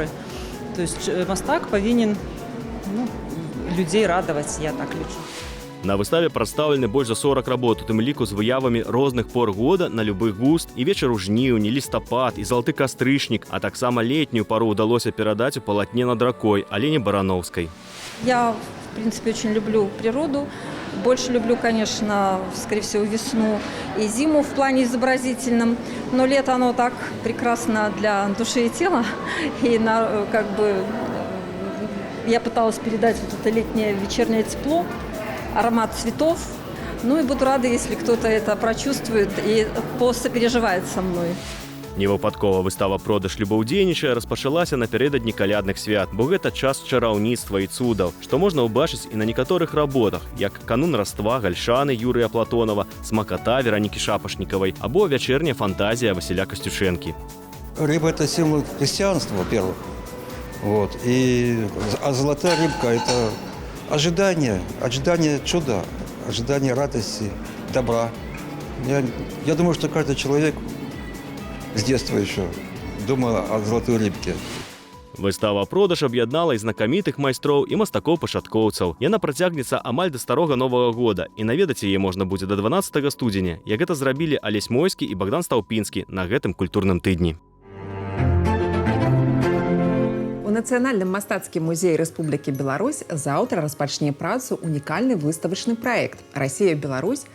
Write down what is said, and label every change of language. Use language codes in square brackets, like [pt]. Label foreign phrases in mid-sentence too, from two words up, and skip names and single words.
[ru] То есть [be] мастак павінен людзей радаваць, я так лічу. На выставе прадстаўлены больш за 40 работ, у тым ліку з выявамі розных пор года на любы густ, і вечар у жніўні, лістапад, і залаты кастрычнік, а таксама летнюю пару ўдалося перадаць у палатне над ракой Алене Барановскай. [ru] Я, в принципе, очень люблю природу. Больше люблю, конечно, скорее всего, весну и зиму в плане изобразительном. Но лето, оно так прекрасно для души и тела. И как бы я пыталась передать вот это летнее вечернее тепло, аромат цветов. Ну и буду рада, если кто-то это прочувствует и посопереживает со мной. [be] Невыпадкова выстава-продаж «Любоў дзейнічае» распачалася напярэдадні калядных свят, бо гэта час чараўніцтва і цудаў, што можна ўбачыць і на некаторых работах, як канун раства Гальшаны Юрыя Платонова, смаката Веронікі Шапашнікавай або вячэрняя фантазія Васіля Касцючэнкі. [ru] Рыба – это символ христианства, во-первых. Вот. А золотая рыбка – это ожидание чуда, ожидание радости, добра. Я думаю, что каждый человек с детства еще думал о золотой рыбке. [be] Выстава-продаж аб'яднала і знакамітых майстроў і мастакоў-пачаткоўцаў. Яна працягнецца амаль да старога Новага года, і наведаць яе можна будзе да 12 студзеня, як гэта зрабілі Алесь Мойскі і Богдан Стаўпінскі на гэтым культурным тыдні. У Нацыянальным мастацкім музеі Рэспублікі Беларусь заўтра распачне працу унікальны выставачны праект «Расія-Беларусь.